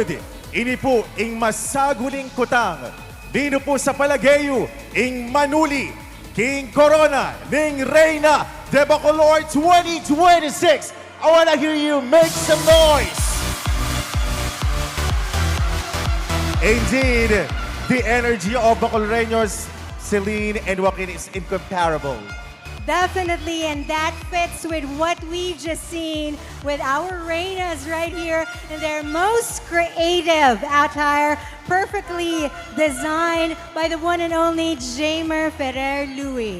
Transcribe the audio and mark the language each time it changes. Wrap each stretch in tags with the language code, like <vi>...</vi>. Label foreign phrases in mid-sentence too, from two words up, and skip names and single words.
<pam>Ini po ing masaguling kutang. Dino po sa Palageyo, ing Manuli, King Corona, ning Reina De Bacolor 2026.</pam> <en>I wanna hear you make some noise. Indeed, the energy of Bacoloreños, Celine and Joaquin is incomparable. Definitely, and that fits with what we've just seen with our Reinas right here in their most creative attire, perfectly designed by the one and only Jamer Ferrer Louis.</en>